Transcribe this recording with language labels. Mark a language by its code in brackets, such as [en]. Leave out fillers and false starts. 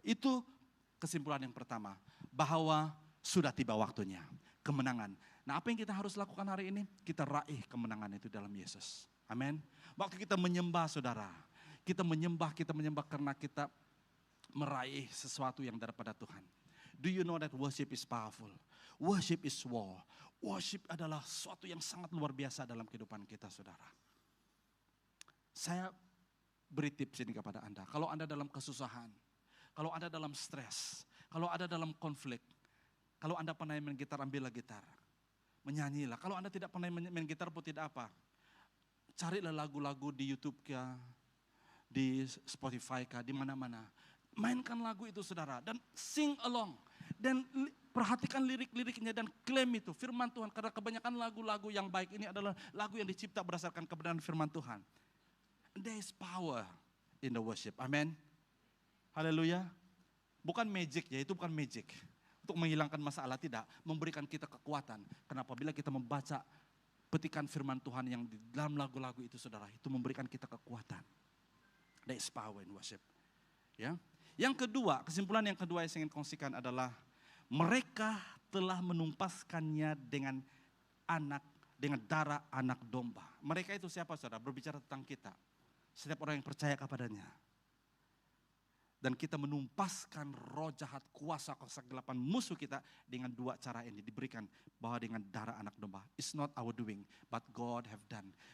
[ms] Itu kesimpulan yang pertama, bahwa sudah tiba waktunya, kemenangan. Nah, apa yang kita harus lakukan hari ini? Kita raih kemenangan itu dalam Yesus. Amin. Waktu kita menyembah, saudara, kita menyembah karena kita meraih sesuatu yang daripada Tuhan. [en] Do you know that worship is powerful? Worship is war. [ms] Worship adalah sesuatu yang sangat luar biasa dalam kehidupan kita, saudara. Saya beri tips ini kepada Anda. Kalau Anda dalam kesusahan, kalau Anda dalam stres, kalau Anda dalam konflik, kalau Anda pernah main gitar, ambillah gitar. Menyanyilah. Kalau Anda tidak pernah main gitar pun tidak apa. Carilah lagu-lagu di YouTube kah, di Spotify kah, di mana-mana. Mainkan lagu itu, saudara, dan sing along. Dan perhatikan lirik-liriknya dan klaim itu firman Tuhan. Karena kebanyakan lagu-lagu yang baik ini adalah lagu yang dicipta berdasarkan kebenaran firman Tuhan. [en] There is power in the worship. [ms] Amen. Haleluya. Bukan magic ya, itu bukan magic. Untuk menghilangkan masalah, tidak. Memberikan kita kekuatan. Kenapa? Bila kita membaca petikan firman Tuhan yang di dalam lagu-lagu itu, saudara, itu memberikan kita kekuatan. [en] There is power in worship. [ms] Ya. Yang kedua, kesimpulan yang kedua yang saya ingin kongsikan adalah mereka telah menumpaskannya dengan darah anak domba. Mereka itu siapa, saudara? Berbicara tentang kita. Setiap orang yang percaya kepadanya. Dan kita menumpaskan roh jahat, kuasa kegelapan musuh kita dengan dua cara ini. Diberikan bahwa dengan darah anak domba. [en] It's not our doing, but God have done.